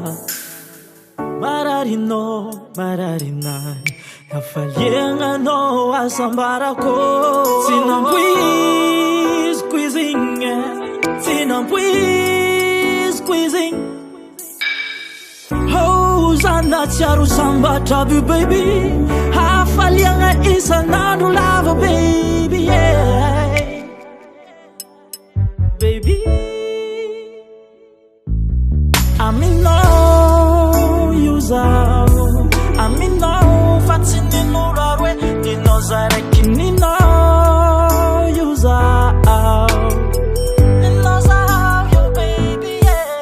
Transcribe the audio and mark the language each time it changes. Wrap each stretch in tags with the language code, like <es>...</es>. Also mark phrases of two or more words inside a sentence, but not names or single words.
<mg>mararinao mararinay nafaliagnanao asambarako tsy nampoiziko izy igny tsy nampoiziko izy igny Zana tiaro sambatra bu baby hafaliagna isanandro lava</mg> <en>baby yeah.</en> <mg>Baby aminao io zaho aminao fa tsy ninoro hoe ninao zaraiky ninao io zaho ninao zaho yo</mg> <en>baby yeah.</en>